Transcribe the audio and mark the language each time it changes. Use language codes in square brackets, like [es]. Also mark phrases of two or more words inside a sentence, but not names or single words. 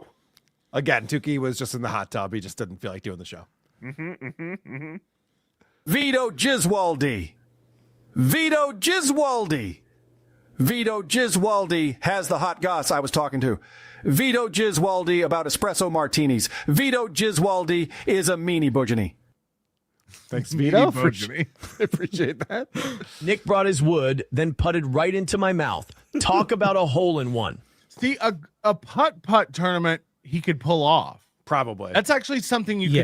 [en] Again, Tukey was just in the hot tub. He just didn't feel like doing the show. Vito Giswaldi. Vito Giswaldi. Vito Giswaldi has the hot goss I was talking to. Vito Giswaldi about espresso martinis. Vito Giswaldi is a meanie boogeny. Thanks, Vito. Bojani. Appreciate that. Nick brought his wood, then putted right into my mouth. Talk about a hole in one. See, a putt-putt tournament he could pull off. Probably. That's actually something you